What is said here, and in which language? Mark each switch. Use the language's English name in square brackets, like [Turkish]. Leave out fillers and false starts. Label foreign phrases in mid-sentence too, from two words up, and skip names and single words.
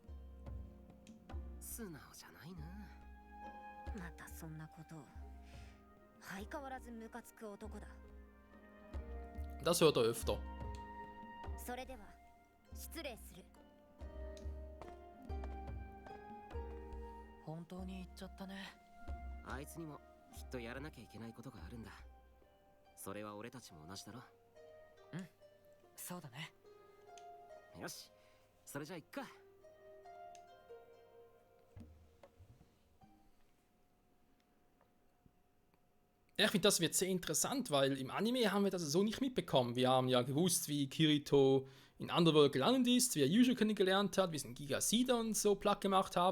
[Japanese] 素直じゃないな。またそんなことを。相変わらずムカつく男だ。 Das hört er öfter. それでは失礼する。本当に言っちゃったね。あいつにもきっとやらなきゃいけないことがあるんだ。それは俺たちも同じだろ。うん。そうだね。よし、それじゃあ行くか。 [German] Ja, ich finde, das wird sehr interessant, weil im Anime haben wir das so nicht mitbekommen. Wir haben ja gewusst, wie Kirito in Underworld gelandet ist, wie er Yuji kennengelernt hat, wie sie in Giga Sida und so platt gemacht haben.